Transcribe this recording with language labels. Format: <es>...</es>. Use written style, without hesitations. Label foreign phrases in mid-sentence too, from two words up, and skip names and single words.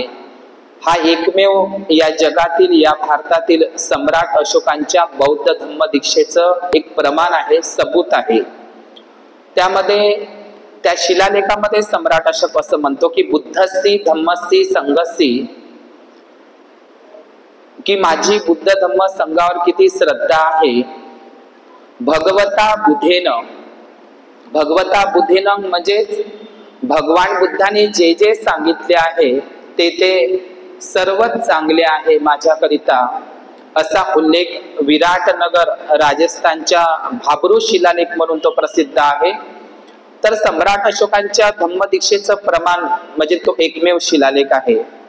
<mr>हा एकमेव या जगातील, या भारतातील सम्राट अशोकांच्या बौद्ध धम्म दीक्षेचं एक प्रमाण आहे, सबूत आहे. त्यामध्ये त्या शिलालेखामध्ये सम्राट अशोक असं म्हणतो की</mr> <pi>बुद्धस्सी धम्मस्सी संघस्सी,</pi> <mr>की माझी बुद्ध धम्म संघावर किती श्रद्धा आहे.</mr> <pi>भगवता बुद्धेन, भगवता बुद्धेन</pi> <mr>म्हणजे भगवान बुद्धाने जे जे सांगितले आहे ते ते सर्वच चांगले आहे माझ्याकरिता, असा उल्लेख विराटनगर राजस्थानच्या भाब्रू शिलालेख म्हणून तो प्रसिद्ध आहे. तर सम्राट अशोकांच्या धम्मदीक्षेचं प्रमाण म्हणजे तो एकमेव शिलालेख आहे.</mr>